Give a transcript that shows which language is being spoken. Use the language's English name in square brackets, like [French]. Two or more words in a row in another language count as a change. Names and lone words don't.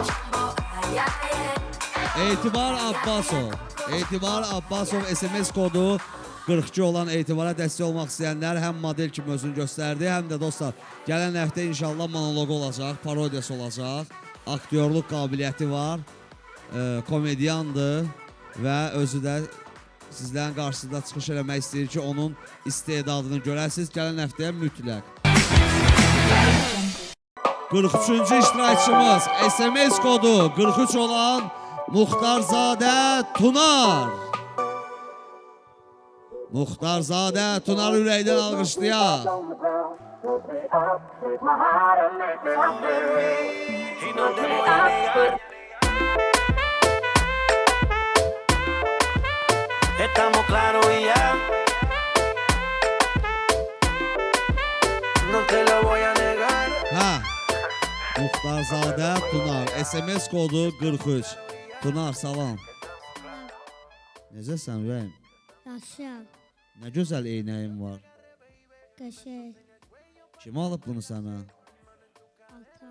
[Azerbaijani] Etibar Abbasov SMS kodu 42 olan Etibara dəstək olmaq istəyənlər həm model kimi özünü göstərdi, həm də dostlar, gələn həftə inşallah monologu olacaq, parodiyası olacaq, aktyorluq qabiliyyəti var, komedyandır və özü də sizlərin qarşısında çıxış eləmək istəyir ki, onun istedadını görəsiniz, gələn həftəyə mütləq. 43-cü iştirakçımız SMS kodu 43 olan Muxtarzadə Tunar. Muxtarzadə Tunar ürəkdən alqışlayaq. [Spanish] Estamos claros y ya. No te lo voy a negar. [Azerbaijani] Hə. Muxtarzadə Tunar. SMS kodu 43. Tunar, salam. Necəsən ürəyim? Yaşam. Nə gözəl eynəyin var. Qəşəng. Kim alıb bunu sənə? Atam.